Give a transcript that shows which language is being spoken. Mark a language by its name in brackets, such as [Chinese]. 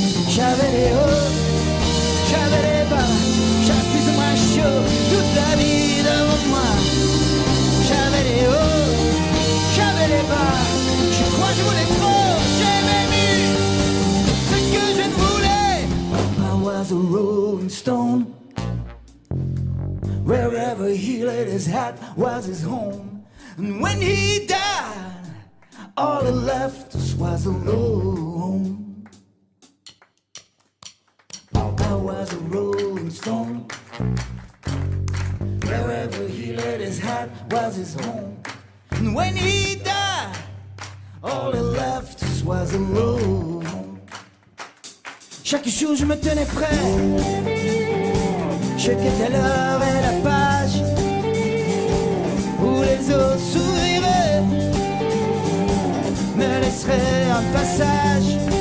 [French] J'avais les hauts, j'avais les bas, j'avais plus ou moins chaud toute la vie devant moi. J'avais les hauts, j'avais les bas, je crois que je voulais trop, j'aimais mieux ce que je ne voulais. [English] I was a rolling stone, wherever he laid his hat was his home. And when he died, all he left us was alone. I was a rolling stone, wherever he laid his hat was his home. And when he died, all he left us was alone. [French] Chaque jour je me tenais prêt, je quittais l'heure et la page où les eaux s'ouvriraient, me laisserait un passage.